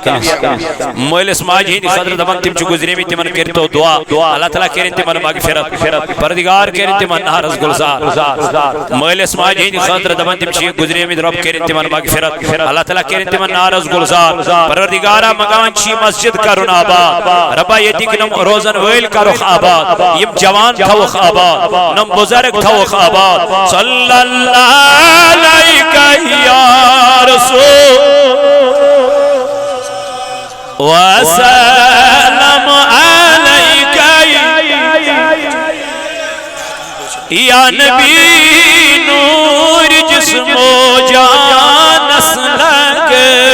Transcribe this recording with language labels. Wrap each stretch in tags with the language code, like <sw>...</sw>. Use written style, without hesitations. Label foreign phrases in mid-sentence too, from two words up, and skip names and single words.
<ks>مٲلِس ماجہِ ہٕنٛدِ خٲطرٕ دپان تِم چھِ گُزریمٕتۍ تِمن کٔرتو دعا اللہ تعالیٰ کٔرِن تِمن مغفرت پروردگار کٔرِن تِمن نارس گلزار مٲلِس ماجہِ ہٕنٛدِ خٲطرٕ دپان تِم چھِ گُزریمٕتۍ رب کٔرِن تِمن مغفرت اللہ تعالیٰ کٔرِن تِمن نارس گلزار پروردگارا مکان چھِ مسجد کرُن آباد ربا ییٚتِکۍ نم روزن وٲلۍ کرُکھ آباد یِم جوان تھاوُکھ آباد نم بُزرگ تھاوُکھ آباد</ks> <ar>صلی اللہ علیہ یا رسول وسلم علیک یا نبی</ar> <ks>نور جسم و جانس لگے</ks>